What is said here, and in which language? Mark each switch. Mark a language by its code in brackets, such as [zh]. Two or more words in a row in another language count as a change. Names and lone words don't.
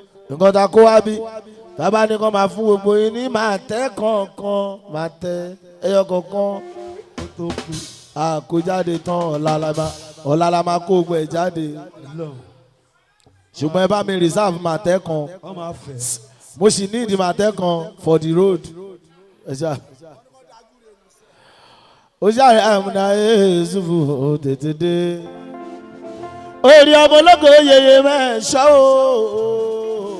[yo] Nǹkan ta kó wá bí, bàbá ní kó máa fún gbogbo yín ní màá tẹ́ kọ̀ọ̀kan, màá tẹ́ ẹyọ kọ̀ọ̀kan. A kó jáde tán, ọ̀la la máa, ọ̀la la máa kó gbogbo ẹ̀ jáde. Ṣùgbọ́n ẹ bá mi reserve màá tẹ́ kan. Mo sì need màá tẹ́ kan [en] for the road. [yo] Ẹ ṣá. Ó ṣàrẹ̀ àmúdá Yusuf ó tètè dé. Orí ọmọ ológo yeye mẹ́ṣọ́ o.